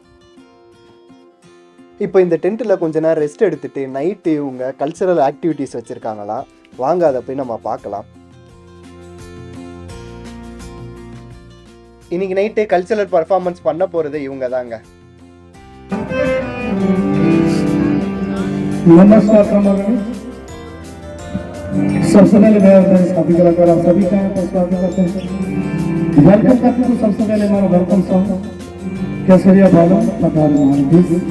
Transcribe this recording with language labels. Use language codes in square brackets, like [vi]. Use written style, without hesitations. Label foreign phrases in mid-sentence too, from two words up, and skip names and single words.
[ta] இப்போ இந்த டென்ட்டில் கொஞ்ச நேரம் ரெஸ்ட் எடுத்துகிட்டு நைட்டு இவங்க [en] cultural activities [ta] வச்சுருக்காங்களாம். வாங்க அதை போய் நம்ம பார்க்கலாம். இன்னைக்கு நைட்டு [en] cultural performance [ta] பண்ண போகிறது இவங்க தாங்க. [hi] नमस्कार सबसे पहले मैं सभी कलाकार आप सभी का स्वागत करते हैं। वेलकम करते हैं। सबसे पहले हमारा [en] welcome song [hi] केसरिया बाबा पधार महाराज।